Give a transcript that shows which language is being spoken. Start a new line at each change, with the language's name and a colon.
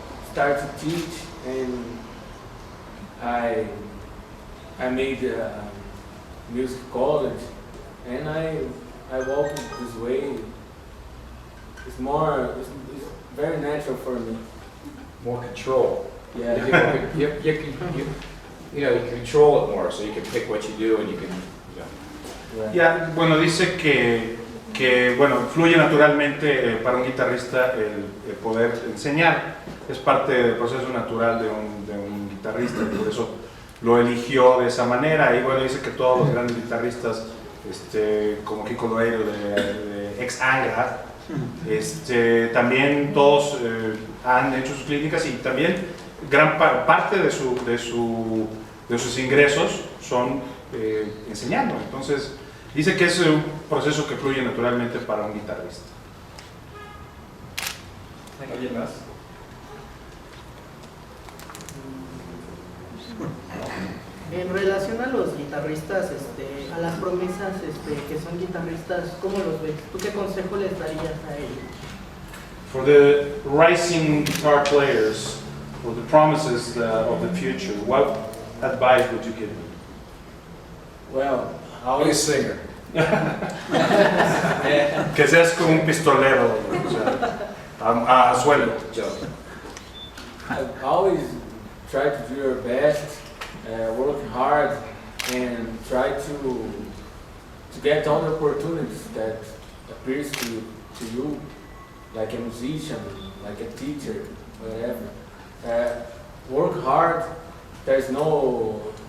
English: Start to teach, and I made a music college, and I walked this way. It's very natural for me. More control. Yeah. You control it more, so you can pick what you do and you can, Right.
Spanish: Ya, bueno, dice que bueno, fluye naturalmente para un guitarrista el poder enseñar. Es parte del proceso natural de un guitarrista, y por eso lo eligió de esa manera. Y bueno, dice que todos los grandes guitarristas, como Kiko Loeiro de ex Angra, también todos han hecho sus clínicas, y también gran parte de sus ingresos son enseñando. Entonces dice que es un proceso que fluye naturalmente para un guitarrista. ¿Alguien más? En relación a los guitarristas, a las promesas que son guitarristas, ¿cómo los ves? ¿Tú qué consejo les darías a ellos?
English: For the rising guitar players, for the promises of the future, what advice would you give them? Well, Be a singer.
Spanish: Que seas como un pistolero, o sea, a suelo.
English: Joke. I always try to do your best, work hard, and try to get all the opportunities that appears to you, like a musician, like a teacher, whatever. Work hard. There's no.